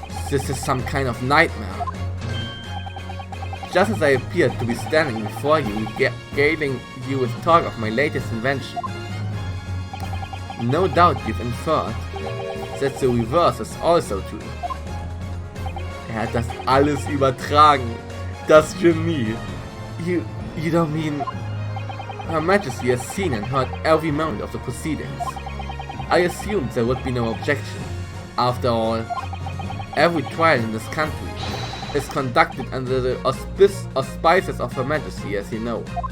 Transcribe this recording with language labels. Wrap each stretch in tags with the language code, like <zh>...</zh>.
<en>This is some kind of nightmare. Just as I appeared to be standing before you, regaling you with talk of my latest invention. No doubt you've inferred that the reverse is also true.</en> <de>Hat das alles übertragen. Das Genie.</de> <en>You don't mean... Her Majesty has seen and heard every moment of the proceedings. I assumed there would be no objection. After all, every trial in this country is conducted under the auspices of Her Majesty, as you know.</en>